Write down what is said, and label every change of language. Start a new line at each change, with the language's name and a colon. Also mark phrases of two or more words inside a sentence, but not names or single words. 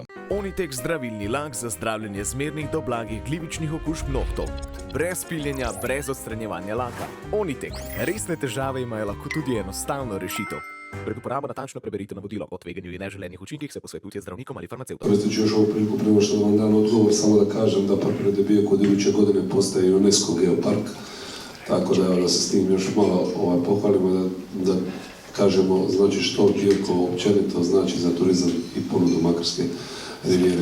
Slovenian: Onitek zdravilni lak za zdravljenje zmernih do blagih glivičnih okužb nohtov. Brez piljenja, brez odstranjevanja laka. Onitek. Resne težave imajo lahko tudi enostavno rešitev. Pred uporabo natančno preberite navodilo. O tveganju in neželenih učinkih se posvetujte z zdravnikom ali farmacevtom.
Croatian: Koristeći još ovu priliku prema što vam dan odgovor, samo da kažem da Park prirode Biokovo od iduće godine postaje UNESCO geopark, tako da se s tim još malo pohvalimo da kažemo znači što Biokovo općenito znači za turizam i ponudu Makarske rivijere.